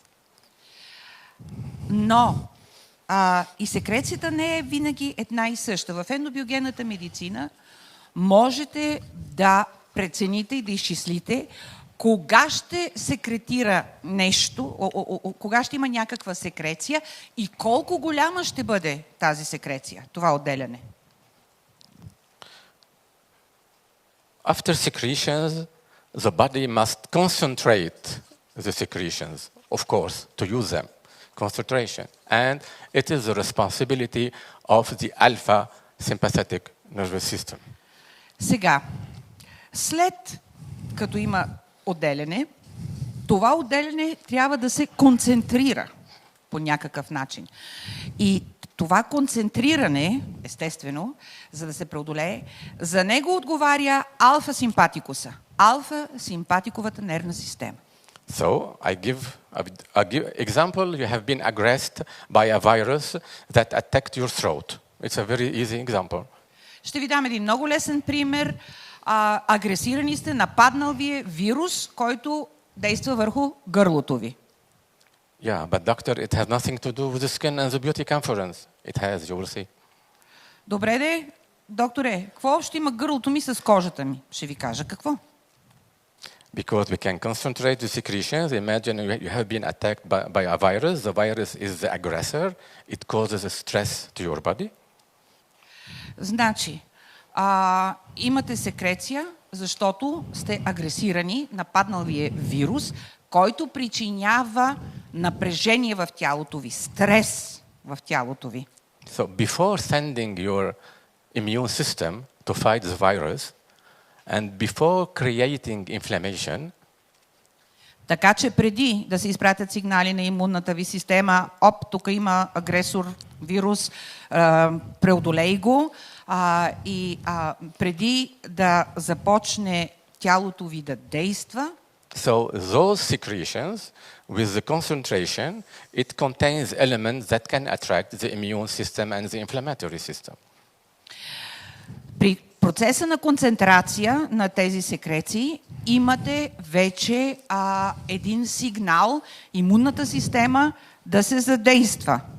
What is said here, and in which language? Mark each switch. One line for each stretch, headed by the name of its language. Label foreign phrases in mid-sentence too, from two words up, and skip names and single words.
Bulgarian: Но и секрецията не е винаги една и съща. В ендобиогенната медицина можете да прецените и да изчислите кога ще секретира нещо, кога ще има някаква секреция и колко голяма ще бъде тази секреция, това отделяне.
English: After secretions, the body must concentrate the secretions, of course, to use them. Concentration. And it is the responsibility of the alpha sympathetic nervous system.
Bulgarian: Сега, след като има отделяне, това отделяне трябва да се концентрира по някакъв начин. И това концентриране, естествено, за да се преодолее, за него отговаря алфа-симпатикуса, алфа-симпатиковата нервна система.
English: So, I give example, you have been aggressed by a virus that attacked your throat. It's a very easy example.
Bulgarian: Ще ви дам един много лесен пример. Агресирани сте, нападнал ви е вирус, който действа върху гърлото ви.
English: Yeah, but doctor, it has nothing to do with the skin and the beauty conference. It has, you will see.
Bulgarian: Добре де, докторе, какво ще има гърлото ми с кожата ми? Ще ви кажа какво.
English: Because we can concentrate the secretions. Imagine you have been attacked by a virus. The virus is the aggressor. It causes a stress to your body.
Bulgarian: Значи, имате секреция, защото сте агресирани, нападнал ви е вирус, който причинява напрежение в тялото ви, стрес в тялото ви.
English: So before sending your immune system to fight the virus, and before creating inflammation,
Bulgarian: така че преди да се изпратят сигнали на имунната ви система, тук има агресор, вирус, преодолей го, и преди да започне тялото ви да действа,
English: so those secretions, with the concentration, it contains elements that can attract the immune system and the inflammatory system.
Bulgarian: При процеса на концентрация на тези секреции имате вече един сигнал имунната система да се задейства.